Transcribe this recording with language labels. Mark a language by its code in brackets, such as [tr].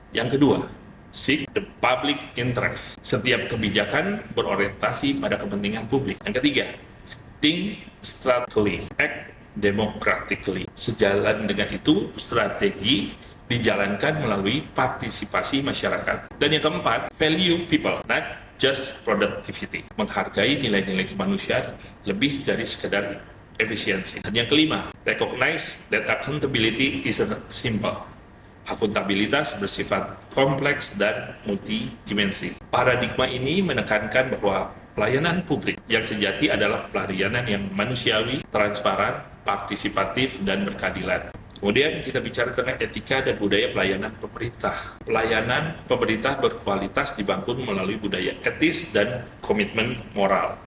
[id] Yang kedua, [en] seek the public interest. [id] Setiap kebijakan berorientasi pada kepentingan publik. Yang ketiga, [en] think strategically, act democratically. [id] Sejalan dengan itu, strategi dijalankan melalui partisipasi masyarakat. Dan yang keempat, [en] value people, not just productivity. [id] Menghargai nilai-nilai kemanusiaan lebih dari sekedar efisiensi. Dan yang kelima, [en] recognize that accountability isn't simple. [id] Akuntabilitas bersifat kompleks dan multidimensi. Paradigma ini menekankan bahwa pelayanan publik yang sejati adalah pelayanan yang manusiawi, transparan, partisipatif, dan berkeadilan. Kemudian kita bicara tentang etika dan budaya pelayanan pemerintah. Pelayanan pemerintah berkualitas dibangun melalui budaya etis dan komitmen moral.